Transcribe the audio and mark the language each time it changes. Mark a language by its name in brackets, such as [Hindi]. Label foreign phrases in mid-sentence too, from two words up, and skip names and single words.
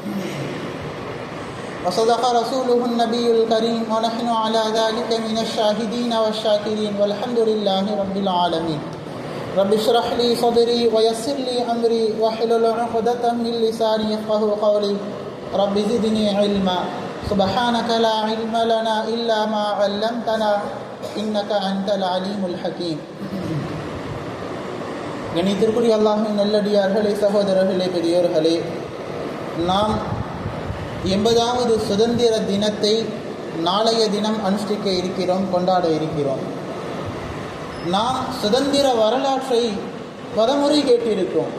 [Arabic] وصدق رسوله النبي الكريم ونحن على ذلك من الشاهدين والشاكرين والحمد لله رب العالمين رب اشرح لي صدري ويسر لي أمري واحلل عقدة من لساني يفقهوا قولي رب زدني علما سبحانك لا علم لنا إلا ما علمتنا إنك أنت العليم الحكيم [Tamil] கணித்திற்குரிய அல்லாஹ்வின் நல்லடியார்களே, சகோதரர்களே, பெரியோர்களே, நாம் 80வது சுதந்திர தினத்தை நாளைய தினம் அனுஷ்டிக்க இருக்கிறோம், கொண்டாட இருக்கிறோம். நாம் சுதந்திர வரலாற்றை பலமுறை கேட்டிருக்கிறோம்.